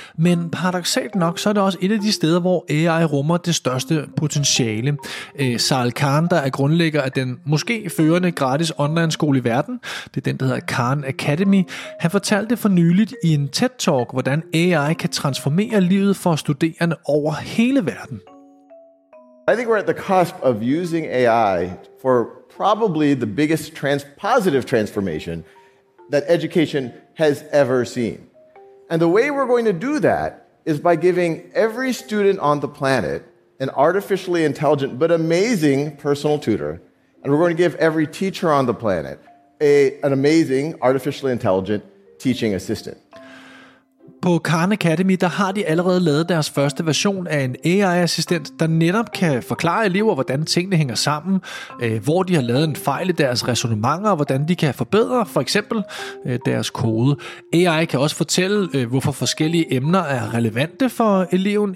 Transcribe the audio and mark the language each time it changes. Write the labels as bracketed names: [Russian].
[Danish] Men paradoksalt nok, så er det også et af de steder, hvor AI rummer det største potentiale. Sahil Khan, der er grundlægger af den måske førende gratis online-skole i verden, det er den, der hedder Khan Academy, han fortalte for nyligt i en TED-talk, hvordan AI kan transformere livet for studerende over hele verden. [English] I think we're at the cusp of using AI for probably the biggest positive transformation that education has ever seen. And the way we're going to do that is by giving every student on the planet an artificially intelligent but amazing personal tutor, and we're going to give every teacher on the planet an amazing artificially intelligent teaching assistant. [Danish] På Khan Academy, der har de allerede lavet deres første version af en AI-assistent, der netop kan forklare elever, hvordan tingene hænger sammen, hvor de har lavet en fejl i deres resonemanger, og hvordan de kan forbedre, for eksempel, deres kode. AI kan også fortælle, hvorfor forskellige emner er relevante for eleven.